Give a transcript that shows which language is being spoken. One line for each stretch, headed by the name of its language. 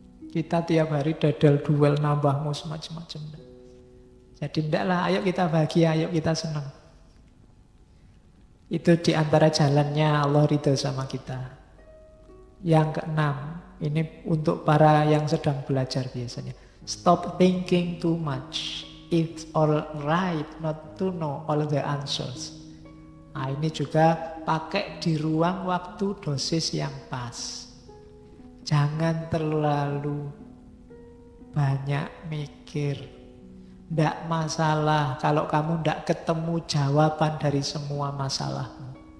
Indonesian: Kita tiap hari dadal duel nambahmu semacam-macam. Jadi ndaklah, ayo kita bahagia, ayo kita senang. Itu diantara jalannya Allah ridho sama kita. Yang keenam, ini untuk para yang sedang belajar biasanya.
English: Stop thinking too much. It's all right not to know all the answers.
Indonesian: Nah, ini juga pakai di ruang waktu dosis yang pas. Jangan terlalu banyak mikir. Ndak masalah kalau kamu ndak ketemu jawaban dari semua masalahmu.